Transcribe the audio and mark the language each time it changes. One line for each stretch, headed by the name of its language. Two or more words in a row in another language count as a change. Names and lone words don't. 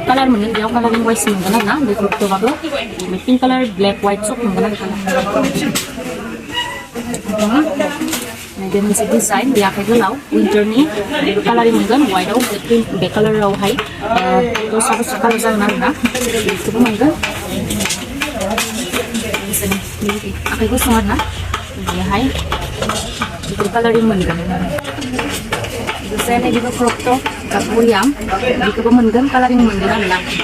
Bodo: color मोनगोन बेयाव
English: coloring wise
Bodo: मोनगोन आरोना बे ग्रुपबाबो
English: pink color black white soft
Bodo: मोनगोन आरो बे मोनसे डिजाइन बे आखाइ गोलाव विन्टारनि कालारिं मोनगोन वाइटआव बे कालारावहाय दस्रा कालार जागोन आरोना बेखौबो मोनगोन आखाइ गुसुं आरोना बेहाय बेफोर कालारिं मोनगोन लोगोसे नैबेबो
English: crop top
Bodo: बरिया बेखौबो मोनगोन कालारिं मोनगोन आरोना